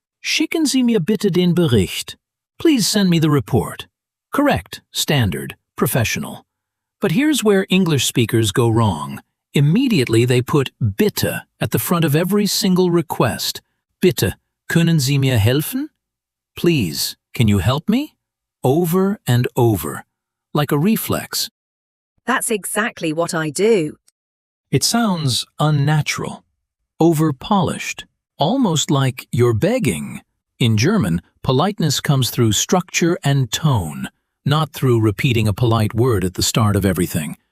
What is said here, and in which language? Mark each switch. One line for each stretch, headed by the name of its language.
German: Schicken Sie mir bitte den Bericht.
English: Please send me the report. Correct, standard, professional. But here's where English speakers go wrong. Immediately they put bitte at the front of every single request.
German: Bitte, können Sie mir helfen?
English: Please, can you help me? Over and over, like a reflex. That's exactly what I do. It sounds unnatural, over-polished, almost like you're begging. In German, politeness comes through structure and tone, not through repeating a polite word at the start of everything.